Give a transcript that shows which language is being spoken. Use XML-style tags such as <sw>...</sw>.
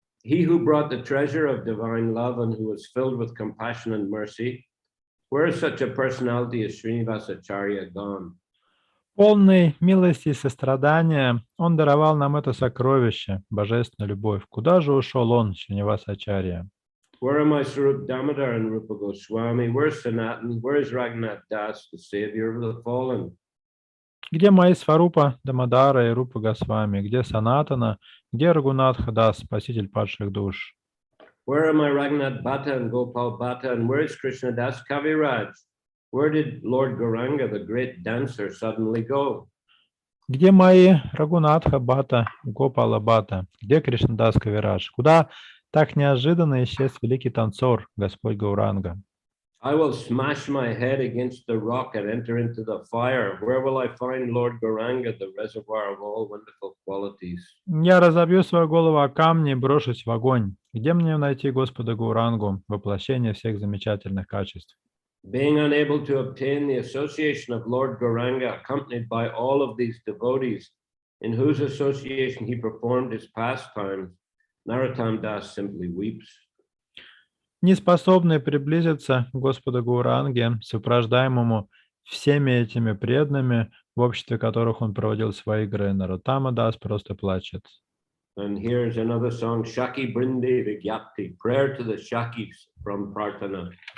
<en>He who brought the treasure of divine love and who was filled with compassion and mercy, where is such a personality as Srinivasacharya gone?</en> <ru>Полный милости и сострадания, он даровал нам это сокровище, божественную любовь. Куда же ушел он, Шринивасачарья?</ru> <en>Where are my Swarup Damodar and Rupa Goswami? Where is Sanatan? Where is Raghunath Das, the savior of the fallen?</en> <ru>Где мои Сварупа Дамодара и Рупа Госвами? Где Санатана? Где Рагунатха Дас, спаситель падших душ?</ru> <en>Where are my Raghunath Bhatta and Gopal Bhatta? And where is Krishna Das Kaviraj? Where did Lord Gauranga, the great dancer, suddenly go?</en> <ru>Где мои Рагунатха Бхата и Гопала Бхата? Где Кришнадас Кавирадж? Куда так неожиданно исчез великий танцор, Господь Гауранга?</ru> <en>I will smash my head against the rock and enter into the fire. Where will I find Lord Gauranga, the reservoir of all wonderful qualities?</en> <ru>Я разобью свою голову о камни и брошусь в огонь. Где мне найти Господа Гаурангу, воплощение всех замечательных качеств?</ru> <en>Being unable to obtain the association of Lord Gauranga, accompanied by all of these devotees, in whose association he performed his pastimes, Narottam Das simply weeps.</en> <ru>Неспособный приблизиться к Господу Гауранге, сопровождаемому всеми этими преданными, в обществе которых он проводил свои игры, Нароттама Дас просто плачет.</ru> <en>And here's another song, Shaki Brinde Vigyapti, prayer to the Shakis from Prarthana.</en>